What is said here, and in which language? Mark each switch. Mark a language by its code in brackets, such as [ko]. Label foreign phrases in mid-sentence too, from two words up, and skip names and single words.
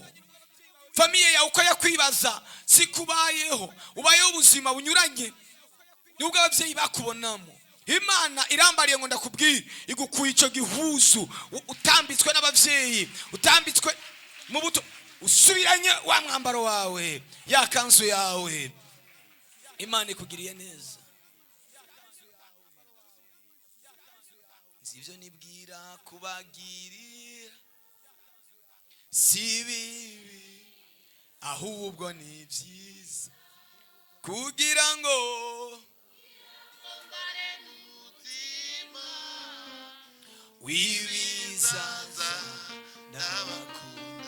[rn] Famiye yawe uko yakwibaza sikubayeho, ubayeho ubuzima bunyuranye n'ubwo abavyeyi bakubonamo. Imana irambariye ngo ndakubwira igukuye ico gihuzu utambitswe n'abavyeyi, utambitswe mu buto, usubiranye wa mwambaro wawe, ya kanzu yawe. Imana ikugiriye neza. Sivyo nibwira kubagirira si bibi, ahubwo ni byiza kugira ngo wibizaza n'abakunda.